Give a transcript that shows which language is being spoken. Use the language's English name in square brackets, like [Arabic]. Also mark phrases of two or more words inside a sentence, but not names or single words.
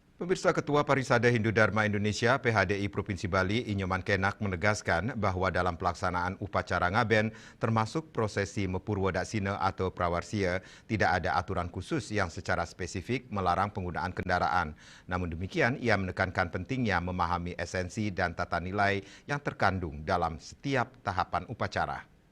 [Indonesian] Pemirsa, Ketua Parisada Hindu Dharma Indonesia PHDI Provinsi Bali Inyoman Kenak menegaskan bahwa dalam pelaksanaan upacara ngaben termasuk prosesi Mepurwo Daksina atau Prawarsia tidak ada aturan khusus yang secara spesifik melarang penggunaan kendaraan. Namun demikian, ia menekankan pentingnya memahami esensi dan tata nilai yang terkandung dalam setiap tahapan upacara.